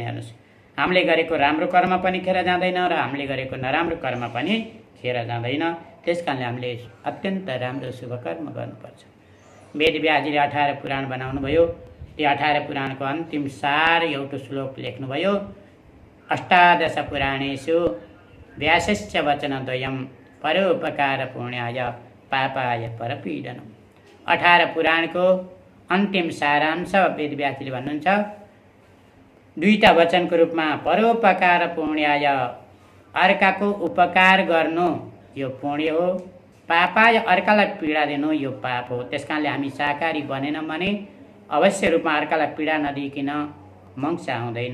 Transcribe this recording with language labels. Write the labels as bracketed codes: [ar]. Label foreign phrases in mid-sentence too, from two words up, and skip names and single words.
[ne] हेर्नुहोस्, हामीले गरेको राम्रो कर्म पनि खेर जाँदैन र हामीले गरेको नराम्रो कर्म पनि खेर जाँदैन। त्यस कारणले हामीले अत्यन्त राम्रो शुभ कर्म गर्नुपर्छ। वेदव्यासजीले 18 पुराण बनाउनु भयो। त्यो 18 पुराणको अन्तिम सार एउटा श्लोक लेख्नुभयो, [sa] अष्टादश पुराणेषु व्यासश्च वचनद्वयं परोपकार पुण्याय पापाय परपीडनम्। [ne] 18 पुराणको अन्तिम सारांश वेदव्यासजीले भन्नुहुन्छ, 2टा वचनको रूपमा [sa] परोपकार पुण्याय, [ne] अर्काको उपकार गर्नु यो पुण्य हो, पापाय अर्कालाई पीडा दिनु यो पाप हो। त्यस कारणले हामी शाकाहारी बनेनौँ भने अवश्य रूपमा अर्कालाई पीडा नदिइकन मंसा आउँदैन।